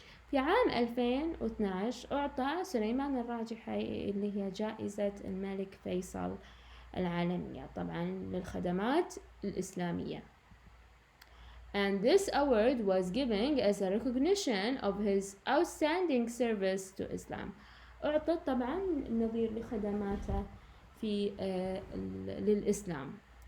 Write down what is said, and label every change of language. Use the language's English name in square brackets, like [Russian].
[Arabic] في عام 2012 أعطى سليمان الراجحي اللي هي جائزة الملك فيصل العالمية طبعا للخدمات الإسلامية. [English] And this award was given as a recognition of his outstanding service to Islam. [Arabic] أعطت طبعا نظير لخدماته في للإسلام.